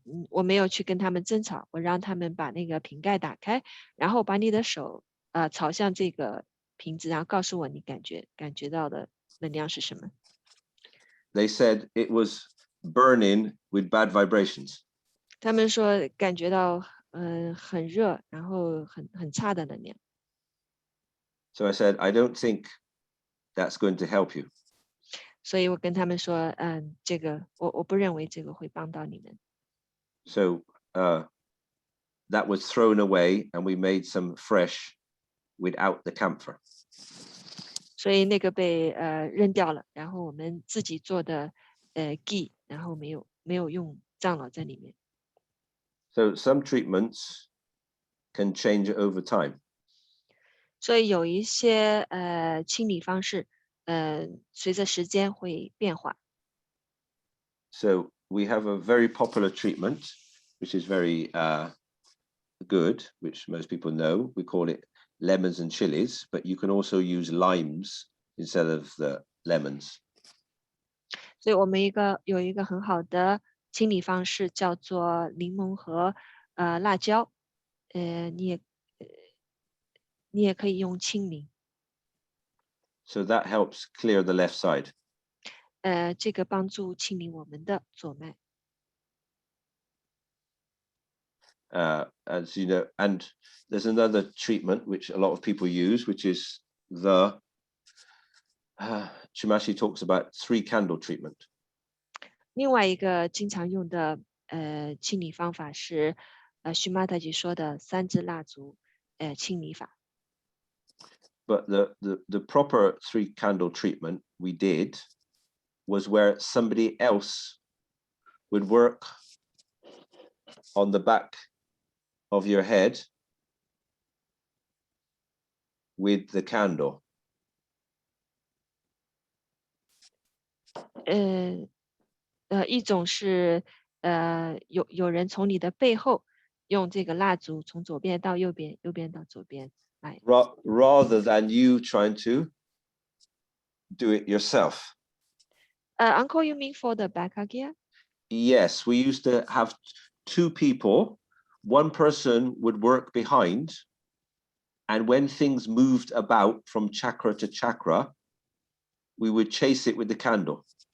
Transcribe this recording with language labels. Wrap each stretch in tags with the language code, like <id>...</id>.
<zh>我没有去跟他们争吵，我让他们把那个瓶盖打开，然后把你的手朝向这个瓶子，然后告诉我你感觉到的能量是什么。</zh> <en>They said it was burning with bad vibrations.</en> <zh>他们说感觉到很热，然后很差的能量。</zh> <en>So I said, I don't think that's going to help you.</en> <zh>所以我跟他们说，这个我不认为这个会帮到你们。</zh> <en>So that was thrown away and we made some fresh without the camphor.</en> <zh>所以那个被扔掉了，然后我们自己做的ghee，然后没有用樟脑在里面。</zh> <en>So some treatments can change over time.</en> <zh>所以有一些清理方式，随着时间会变化。</zh> <en>So we have a very popular treatment, which is very good, which most people know. We call it lemons and chilies, but you can also use limes instead of the lemons.</en> <zh>所以我们有一个很好的清理方式，叫做柠檬和辣椒。你也可以用青柠。</zh> <en>So that helps clear the left side.</en> <zh>这个帮助清理我们的左脉。</zh> <en>As you know, and there's another treatment which a lot of people use, which is the Chimashi talks about 3 candle treatment.</en> <zh>另外一个经常用的清理方法是徐马特吉说的3支蜡烛清理法。</zh> <en>But the proper 3 candle treatment we did was where somebody else would work on the back of your head with the candle.</en> <zh>一种是有人从你的背后用这个蜡烛从左边到右边，右边到左边来。</zh> <en>Rather than you trying to do it yourself. Uncle, you mean for the back gear? Yes, we used to have 2 people. One person would work behind, and when things moved about from chakra to chakra, we would chase it with the candle.</en>